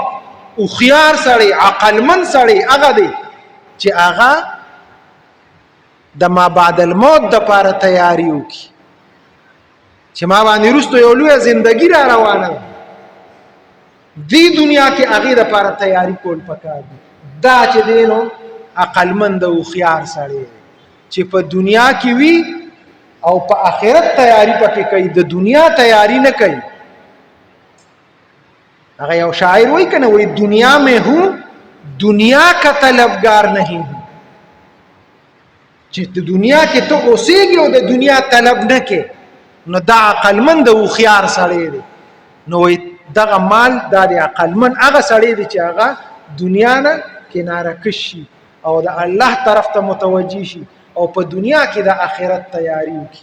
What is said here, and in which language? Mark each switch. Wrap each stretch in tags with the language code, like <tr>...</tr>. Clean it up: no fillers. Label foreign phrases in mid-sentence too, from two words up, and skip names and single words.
<ps>هوښیار سړی، عقلمند سړی هغه دی چې هغه د</ps> <ar>ما بعد الموت</ar> <ps>دپاره تیاری وکړي چې ما باندې وروسته یو لویه زندګي را روانه ده، دې دنیا کې هغې دپاره تیاری کول پکار دي. دا چې دی نو عقلمند او هوښیار سړی دی چې په دنیا کې وي او په آخرت تیاری پکې کوي، د دنیا تیاری نه کوي. هغه یو شاعر وایي که نه، وایي</ps> <ur>دنیا میں ہوں دنیا کا طلبگار نہیں ہوں.</ur> <ps>چې د دنیا کې ته اوسېږي او د دنیا طلب نه کې، نو دا عقلمند او هوښیار سړی دی. نو وایي دغه مال دا د عقلمند هغه سړی دی چې هغه دنیا نه کناره کش شي او د الله طرف ته متوجه شي او په دنیا کې د آخرت تیاری وکړي.</ps>